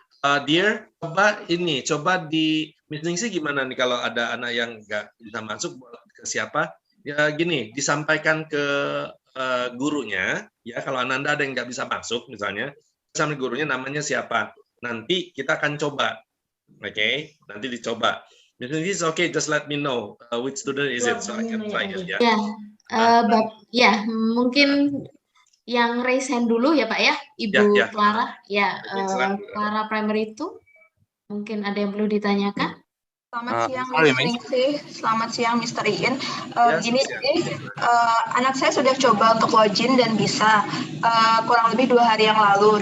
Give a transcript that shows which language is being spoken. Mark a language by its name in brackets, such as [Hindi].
[Indonesian] Dear, coba di Miss Ningsi gimana nih kalau ada anak yang nggak bisa masuk ke siapa? Ya gini, disampaikan ke gurunya. Ya kalau Ananda ada yang nggak bisa masuk misalnya, sama gurunya namanya siapa. Nanti kita akan coba, oke? Nanti dicoba. [English] Miss Ningsi, okay, just let me know which student is it so I can try it. [Indonesian] Ya. Ya, mungkin yang [English] raise hand [Indonesian] dulu ya Pak ya, Ibu Ya. Clara. Ya, silakan. Clara Primary itu mungkin ada yang perlu ditanyakan. Selamat siang, Miss Ningsi. Selamat siang, Mr. Iin. Gini, anak saya sudah coba untuk login dan bisa kurang lebih 2 hari yang lalu.